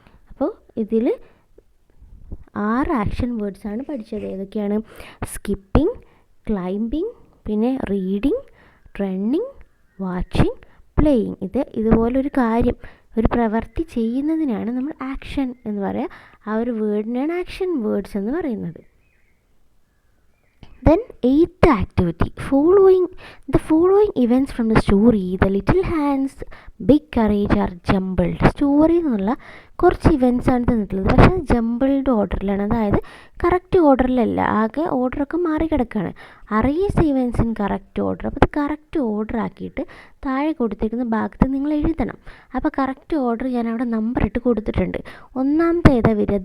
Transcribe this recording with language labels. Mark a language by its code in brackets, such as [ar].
[ml] അപ്പോൾ ഇതിൽ 6 ആക്ഷൻ വേർഡ്സാണ് പഠിച്ചത്. ഏതൊക്കെയാണ്? [en] Skipping, climbing, പിന്നെ reading, running, watching, playing. [ml] ഇതുപോലൊരു കാര്യം, ഒരു പ്രവൃത്തി ചെയ്യുന്നതിനാണ് നമ്മൾ ആക്ഷൻ എന്ന് പറയുക. ആ ഒരു വേർഡിനാണ് ആക്ഷൻ വേർഡ്സ് എന്ന് പറയുന്നത്. [en] Then 8th activity, the following events from the story, the little hands, big courage are jumbled. [ml] Story എന്നുള്ള കുറച്ച് ഇവൻറ്റ്സ് ആണ് തന്നിട്ടുള്ളത്. പക്ഷേ അത് ജംബിൾഡ് ഓർഡറിലാണ്, അതായത് കറക്റ്റ് ഓർഡറിലല്ല, ആകെ ഓർഡറൊക്കെ മാറിക്കിടക്കുകയാണ്. [en] Arrange the events in correct order. [ml] അപ്പോൾ അത് കറക്റ്റ് ഓർഡർ ആക്കിയിട്ട് താഴെ കൊടുത്തിരിക്കുന്ന ഭാഗത്ത് നിങ്ങൾ എഴുതണം. അപ്പോൾ കറക്റ്റ് ഓർഡർ ഞാൻ അവിടെ നമ്പർ ഇട്ട് കൊടുത്തിട്ടുണ്ട്. ഒന്നാമത്തെ ഏതാ വരിക?